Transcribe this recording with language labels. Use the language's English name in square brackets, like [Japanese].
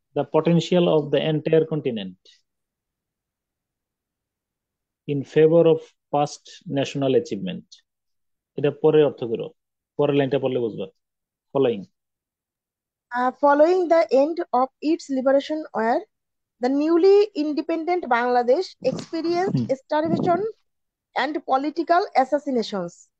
[English] the potential of the entire continent in favor of past national achievement. [Bangla] এটা পরে অর্থ করো, পরের লাইনটা পড়লে বুঝবা। [English] Following. Following the end of its liberation, where the newly independent Bangladesh experienced starvation and political assassinations.